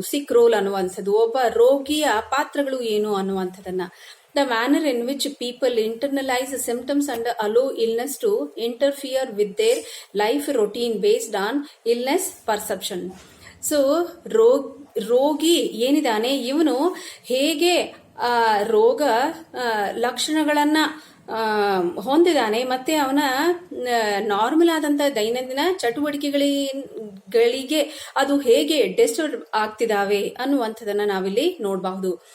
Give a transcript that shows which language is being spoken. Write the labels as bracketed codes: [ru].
[kn] ಸಿಕ್ roll ಅನ್ನುವಂಥದ್ದು ಒಬ್ಬ ರೋಗಿಯ ಪಾತ್ರಗಳು ಏನು ಅನ್ನುವಂಥದ್ದನ್ನ. [en] The manner in which people internalize symptoms and allow illness to interfere with their life routine based on illness perception. [kn] So ರೋಗಿ ಏನಿದಾನೆ ಇವನು ಹೇಗೆ ರೋಗ ಲಕ್ಷಣಗಳನ್ನ ಹೊಂದಿದಾನೆ ಮತ್ತೆ ಅವನ ನಾರ್ಮಲ್ ಆದಂತ ದೈನಂದಿನ ಚಟುವಟಿಕೆಗಳಿಗೆ ಅದು ಹೇಗೆ ಡಿಸ್ಟರ್ಬ್ ಆಗ್ತಿದಾವೆ ಅನ್ನುವಂಥದನ್ನ ನಾವಿಲ್ಲಿ ನೋಡಬಹುದು.